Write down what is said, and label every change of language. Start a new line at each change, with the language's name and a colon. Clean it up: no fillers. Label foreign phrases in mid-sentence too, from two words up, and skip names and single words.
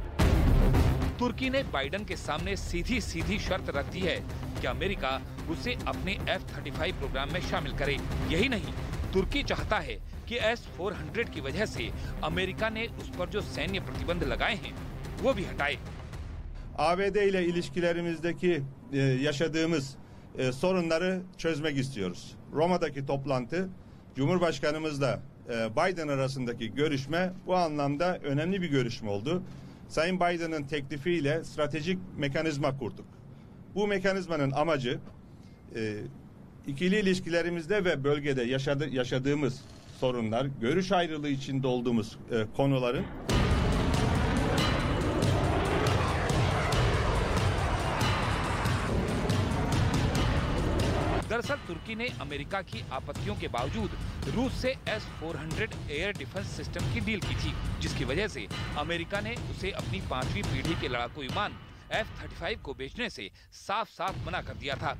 Hindi: तुर्की ने बाइडन के सामने सीधी सीधी शर्त रख दी है कि अमेरिका उसे अपने F-35 प्रोग्राम में शामिल करे। यही नहीं, तुर्की चाहता है कि S-400 की वजह से अमेरिका ने उस पर जो सैन्य प्रतिबंध लगाए हैं वो भी हटाए।
Turkish: ABD ile ilişkilerimizdeki yaşadığımız sorunları çözmek istiyoruz. Roma'daki toplantı, Cumhurbaşkanımızla Biden arasındaki görüşme bu anlamda önemli bir görüşme oldu. Sayın Biden'ın teklifiyle stratejik mekanizma kurduk. Bu mekanizmanın amacı ikili ilişkilerimizde ve bölgede yaşadığımız sorunlar, görüş ayrılığı içinde olduğumuz konuların
Hindi: दरअसल तुर्की ने अमेरिका की आपत्तियों के बावजूद रूस से S-400
English: air defense system
Hindi: की डील की थी, जिसकी वजह से अमेरिका ने उसे अपनी 5वीं पीढ़ी के लड़ाकू विमान F-35 को बेचने से साफ साफ मना कर दिया था।